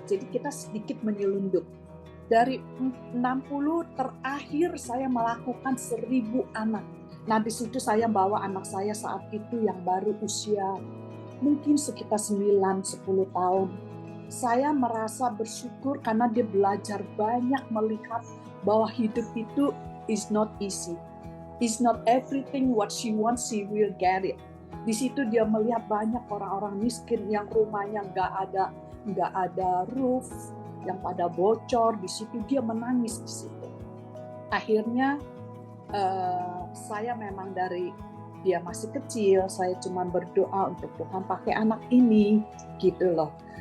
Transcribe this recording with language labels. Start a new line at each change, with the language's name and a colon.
Indonesian: Jadi kita sedikit menyelundup. Dari 60 terakhir saya melakukan 1.000 anak. Nah di situ saya bawa anak saya saat itu yang baru usia mungkin sekitar 9-10 tahun. Saya merasa bersyukur karena dia belajar banyak melihat bahwa hidup itu
English: is not easy. It's not everything what she wants, she will get it.
Indonesian: Di situ dia melihat banyak orang-orang miskin yang rumahnya nggak ada roof, yang pada bocor. Di situ dia menangis di situ. Akhirnya saya memang dari dia masih kecil, saya cuma berdoa untuk Tuhan pakai anak ini, gitu loh.